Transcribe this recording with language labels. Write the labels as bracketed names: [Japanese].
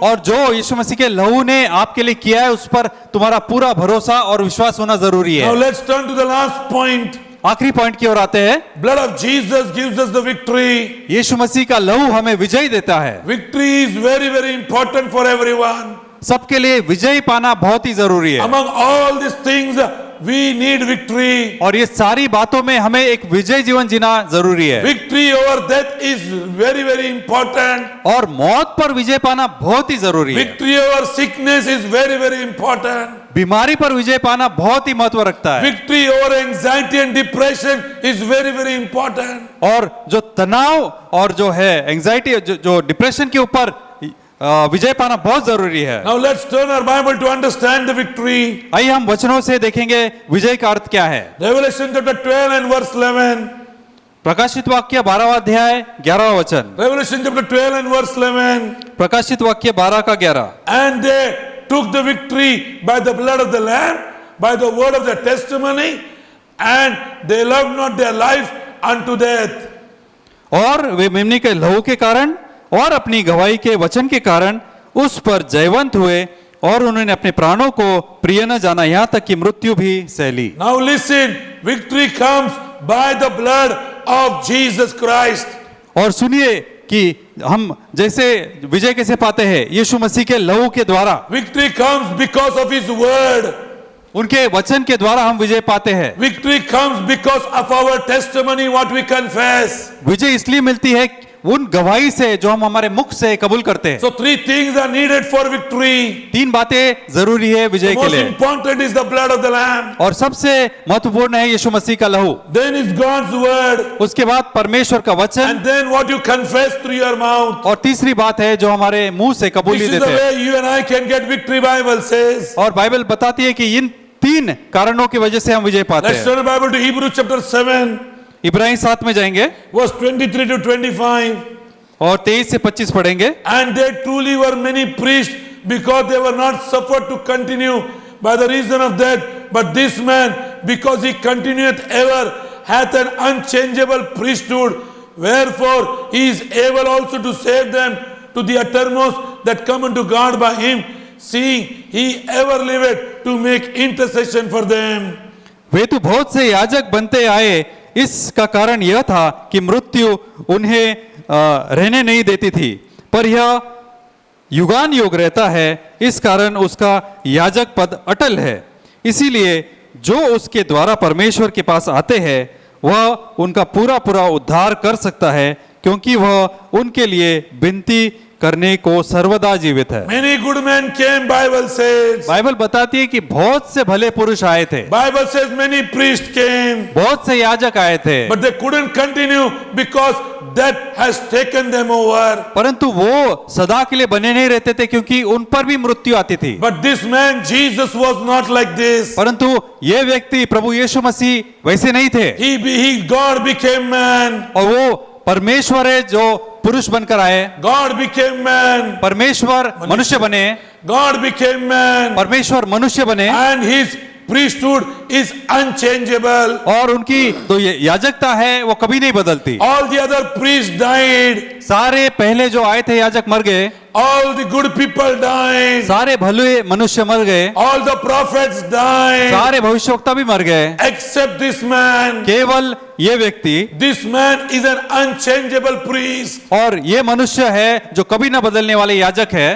[Hindi] और जो यीशु मसीह के लहू ने आपके लिए किया है उस पर तुम्हारा पूरा भरोसा और विश्वास होना जरूरी [English] Now [Hindi] है। [English] let's turn to the last point. [Hindi] आखिरी पॉइंट की ओर आते हैं। [English] Blood of Jesus gives us the victory. [Hindi] यीशु मसीह का लहू हमें विजय देता है। [English] Victory is very, very important for everyone. [Hindi] सबके लिए विजय पाना बहुत ही जरूरी है। [English] Among all these things, we need victory. [Hindi] और ये सारी बातों में हमें एक विजय जीवन जीना जरूरी है। [English] Victory over death is very, very important. [Hindi] और मौत पर विजय पाना बहुत ही जरूरी है। [English] Victory over sickness is very, very important. [Hindi] बीमारी पर विजय पाना बहुत ही महत्व रखता है। [English] Victory over anxiety and depression is very, very important. [Hindi] और जो तनाव और जो है एंजाइटी, जो डिप्रेशन के ऊपर विजय पाना बहुत जरूरी है। [English] Now let's turn our Bible to understand the victory. [Hindi] आइए हम वचनों से देखेंगे विजय का अर्थ क्या है। [English] Revelation chapter 12 and verse 11. [Hindi] प्रकाशित वाक्य 12वां अध्याय 11वां वचन। [English] Revelation chapter 12 and verse 11. [Hindi] प्रकाशित वाक्य 12 का 11। [English] And they took the victory by the blood of the Lamb, by the word of their testimony, and they loved not their lives unto death. [Hindi] और वे मेमने के लहू के कारण और अपनी गवाही के वचन के कारण उस पर जयवंत हुए, और उन्होंने अपने प्राणों को प्रिय न जाना, यहाँ तक कि मृत्यु भी सह ली। [English] Now listen, victory comes by the blood of Jesus Christ. [Hindi] और सुनिए कि हम जैसे विजय कैसे पाते हैं, यीशु मसीह के लहू के द्वारा। [English] Victory comes because of His word. [Hindi] उनके वचन के द्वारा हम विजय पाते हैं। [English] Victory comes because of our testimony, what we confess. [Hindi] विजय इसलिए मिलती है उन गवाही से जो हम हमारे मुख से कबूल करते हैं। [English] So three things are needed for victory. [Hindi] तीन बातें जरूरी है [English] The [Hindi] विजय के [English] most [Hindi] लिए, [English] important is the blood of the Lamb. [Hindi] और सबसे महत्वपूर्ण है यीशु मसीह का लहू। [English] Then is God's word. [Hindi] उसके बाद परमेश्वर का वचन, [English] And then what you confess through your mouth. [Hindi] और तीसरी बात है जो हमारे मुंह से [English] This [Hindi] कबूली [English] is the [Hindi] देते हैं। [English] way you and I can get victory, Bible says. [Hindi] और बाइबल बताती है कि इन तीन कारणों की वजह से हम विजय पाते [English] Let's [Hindi] हैं। [English] turn the Bible to Hebrews chapter 7, [Hindi] Ibrahim 7 में जाएंगे [English] verse 23 to 25. [Hindi] और 23 से 25 पढ़ेंगे। [English] And there truly were many priests, because they were not suffered to continue by the reason of death. But this man, because he continueth ever, hath an unchangeable priesthood. Wherefore he is able also to save them to the uttermost that come unto God by him, seeing he ever liveth to make intercession for them. [Hindi] वे तो बहुत से याजक बनते आए, इसका कारण यह था कि मृत्यु उन्हें रहने नहीं देती थी, पर यह युगान युग रहता है, इस कारण उसका याजक पद अटल है। इसीलिए जो उसके द्वारा परमेश्वर के पास आते हैं वह उनका पूरा पूरा उद्धार कर सकता है, क्योंकि वह उनके लिए विनती करने को सर्वदा जीवित है। [English] Many good men came, Bible says. [Hindi] Bible बताती है कि बहुत से भले पुरुष आए थे, [English] Bible says many priests came, [Hindi] बहुत से याजक आए थे, [English] but they couldn't continue because death has taken them over. [Hindi] परंतु वो सदा के लिए बने नहीं रहते थे, क्योंकि उन पर भी मृत्यु आती थी। [English] But this man, Jesus, was not like this. [Hindi] परंतु ये व्यक्ति प्रभु यीशु मसीह वैसे नहीं थे। [English] God became man. [Hindi] और वो परमेश्वर है जो पुरुष बनकर आए, [English] God became man. [Hindi] परमेश्वर मनुष्य बने, [English] God became man. [Hindi] परमेश्वर मनुष्य बने, [English] And his priesthood is unchangeable. [Hindi] और उनकी तो ये याजकता है वो कभी नहीं बदलती। [English] All the other priests died. [Hindi] सारे पहले जो आए थे याजक मर गए, [English] All the good people died. [Hindi] सारे भले मनुष्य मर गए, [English] All the prophets died. [Hindi] सारे भविष्यवक्ता भी मर गए, [English] Except this man. [Hindi] केवल ये व्यक्ति, [English] This man is an unchangeable priest. [Hindi] और ये मनुष्य है जो कभी ना बदलने वाले याजक है।